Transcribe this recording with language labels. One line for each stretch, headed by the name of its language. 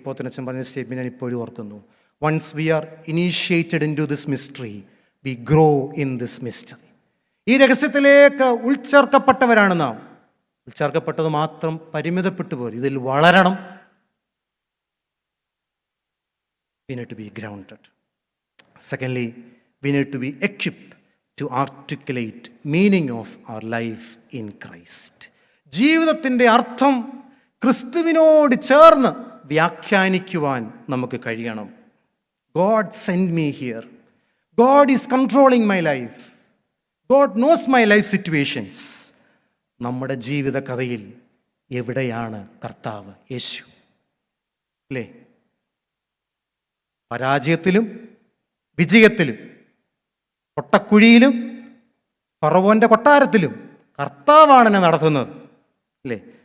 Malayalam: പോത്തനച്ചൻ പറഞ്ഞ സ്റ്റേറ്റ്മെന്റ് ഞാൻ ഇപ്പോഴും ഓർക്കുന്നു.
English: Once we are initiated into this mystery, we grow in this mystery.
Malayalam: ഈ രഹസ്യത്തിലേക്ക് ഉൾച്ചേർക്കപ്പെട്ടവരാണ് നാം. ഉൾച്ചേർക്കപ്പെട്ടത് മാത്രം പരിമിതപ്പെട്ടു പോലും, ഇതിൽ വളരണം.
English: We need to be grounded. Secondly, we need to be equipped to articulate meaning of our life in Christ.
Malayalam: ജീവിതത്തിൻ്റെ അർത്ഥം ക്രിസ്തുവിനോട് ചേർന്ന് വ്യാഖ്യാനിക്കുവാൻ നമുക്ക് കഴിയണം.
English: God sent me here. God is controlling my life. God knows my life situations.
Malayalam: നമ്മുടെ ജീവിത കഥയിൽ എവിടെയാണ് കർത്താവ് യേശു? അല്ലേ? പരാജയത്തിലും വിജയത്തിലും, പൊട്ടക്കുഴിയിലും ഫറവോന്റെ കൊട്ടാരത്തിലും കർത്താവാണ് എന്നെ നടത്തുന്നത്. അല്ലേ?